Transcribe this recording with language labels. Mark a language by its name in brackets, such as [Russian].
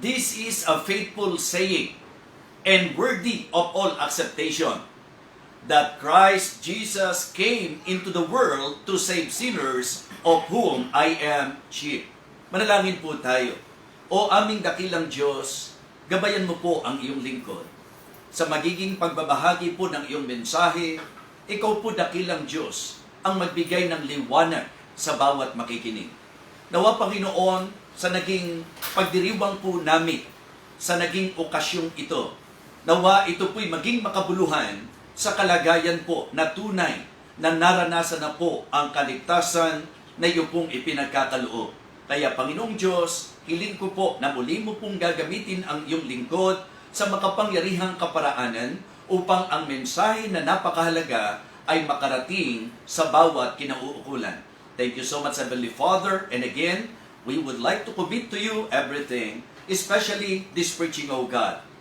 [English] This is a faithful saying and worthy of all acceptation, that Christ Jesus came into the world to save sinners, of whom I am chief. [Filipino] Manalangin po tayo. O aming dakilang Diyos, gabayan mo po ang iyong lingkod. Sa magiging pagbabahagi po ng iyong mensahe, ikaw po dakilang Diyos ang magbigay ng liwanag sa bawat makikinig. Nawa Panginoon, sa naging pagdiriwang po namin, sa naging okasyong ito, nawa ito po'y maging makabuluhan sa kalagayan po na tunay na naranasan na po ang kaligtasan na iyo pong ipinagkakaloob. Kaya Panginoong Diyos, hiling ko po na muli mo pong gagamitin ang iyong lingkod sa makapangyarihang kaparaanan upang ang mensahe na napakahalaga ay makarating sa bawat kinauukulan. [English] Thank you so much, Heavenly Father. And again, we would like to commit to you everything, especially this preaching, O God.